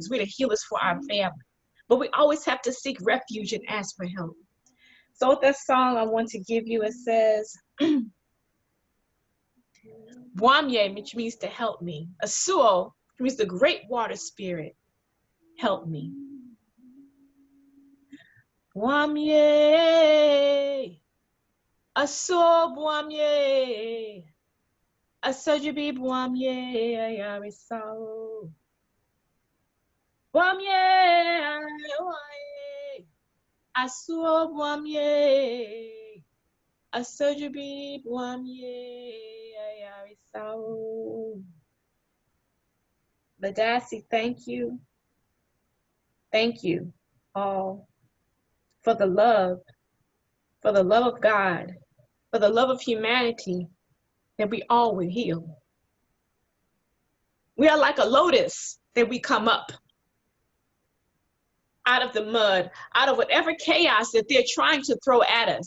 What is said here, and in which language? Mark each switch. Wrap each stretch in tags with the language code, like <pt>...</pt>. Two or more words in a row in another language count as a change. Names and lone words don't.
<en>We're the healers for our family. But we always have to seek refuge and ask for help. So with that song I want to give you, it says, Bwamye, which means to help me. Asuo, which means the great water spirit, help me. Bwamye, Asuo Bwamye, Asajubi Bwamye, Ayarisao. Bwamye, Asuo Bwamye, Asajubi Bwamye, Ayarisao. Madasi, thank you. Thank you all for the love of God, for the love of humanity, that we all will heal. We are like a lotus that we come up out of the mud, out of whatever chaos that they're trying to throw at us.</en>